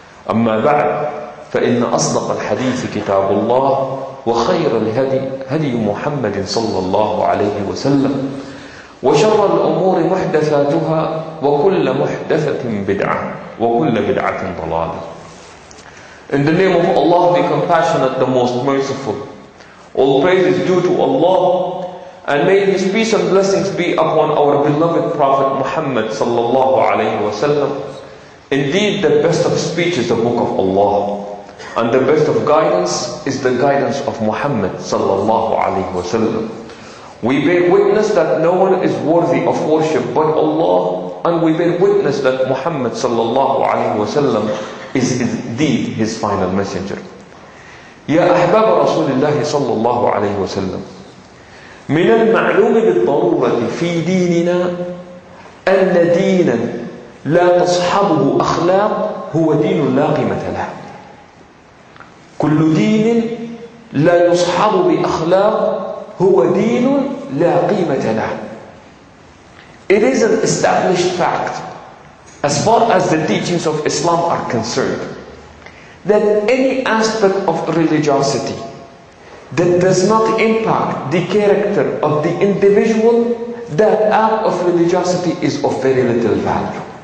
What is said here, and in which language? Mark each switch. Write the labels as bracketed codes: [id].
[ar] أما بعد، فإن أصدق الحديث كتاب الله، وخير الهدي هدي محمد صلى الله عليه وسلم، وشر الأمور محدثاتها، وكل محدثة بدعة، وكل بدعة ضلالة. [en] In the name of Allah, the Compassionate, the Most Merciful, all praise is due to Allah, and may His peace and blessings be upon our beloved Prophet Muhammad sallallahu alayhi wa sallam. Indeed, the best of speech is the book of Allah, and the best of guidance is the guidance of Muhammad sallallahu alayhi wa sallam. We bear witness that no one is worthy of worship but Allah, and we bear witness that Muhammad sallallahu alayhi wa sallam is indeed his final messenger. [ar] يا أحباب رسول الله صلى الله عليه وسلم، من المعلوم بالضرورة في ديننا أن دينا لا تصحبه أخلاق هو دين لا قيمة له. كل دين لا يصحب بأخلاق هو دين لا قيمة له. [en] It is an established fact, as far as the teachings of Islam are concerned, that any aspect of religiosity that does not impact the character of the individual, that act of religiosity is of very little value.